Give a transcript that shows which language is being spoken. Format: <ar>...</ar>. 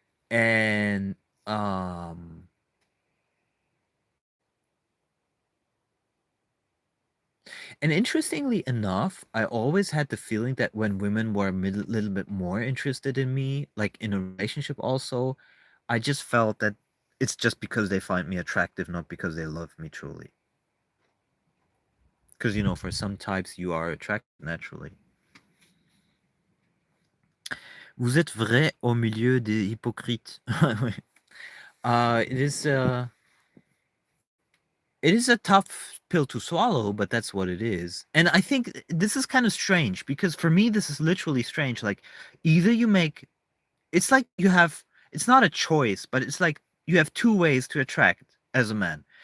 <en>And um and interestingly enough, I always had the feeling that when women were a little bit more interested in me, like in a relationship also, I just felt that it's just because they find me attractive, not because they love me truly. Because for some types you are attracted naturally.</en> <fr>Vous êtes vrai au milieu des hypocrites.</fr> <en>It is a tough pill to swallow, but that's what it is. And I think this is kind of strange because for me this is literally strange. Like either you make it's like you have it's not a choice, but it's like you have two ways to attract as a man.</en>